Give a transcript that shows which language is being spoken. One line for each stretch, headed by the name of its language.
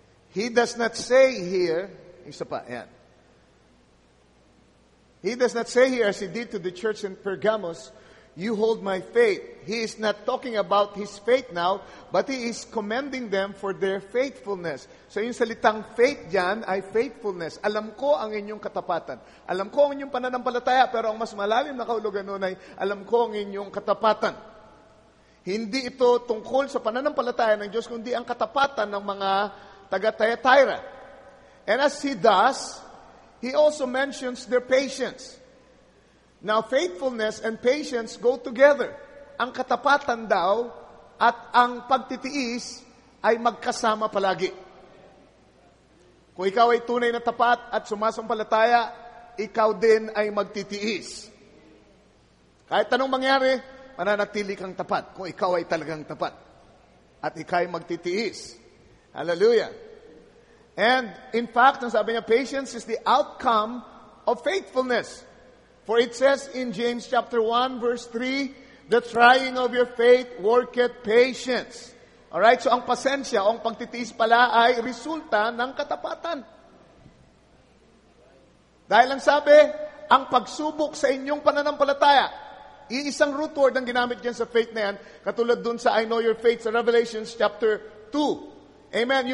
English: He does not say here,
Filipino: isa pa, yan.
English: He does not say here, as he did to the church in Pergamos, you hold my faith. He is not talking about his faith now, but he is commending them for their faithfulness.
Filipino: So yung salitang faith dyan ay faithfulness. Alam ko ang inyong katapatan. Alam ko ang inyong pananampalataya, pero ang mas malalim na kahulugan nun ay alam ko ang inyong katapatan. Hindi ito tungkol sa pananampalataya ng Diyos, kundi ang katapatan ng mga taga-Thyatira.
English: And as he does, he also mentions their patience. Now, faithfulness and patience go together.
Filipino: Ang katapatan daw at ang pagtitiis ay magkasama palagi. Kung ikaw ay tunay na tapat at sumasampalataya, ikaw din ay magtitiis. Kahit anong mangyari, mananatili kang tapat kung ikaw ay talagang tapat. At ikaw ay magtitiis. Hallelujah.
English: And in fact,
Filipino: ang sabi niya,
English: patience is the outcome of faithfulness. For it says in James chapter 1 verse 3, the trying of your faith worketh patience.
Filipino: Alright, so ang pasensya, ang pagtitiis pala ay resulta ng katapatan. Dahil ang sabi, ang pagsubok sa inyong pananampalataya, iisang root word ang ginamit dyan sa faith na yan, katulad dun sa
English: I know your faith
Filipino: sa Revelations chapter 2. Amen.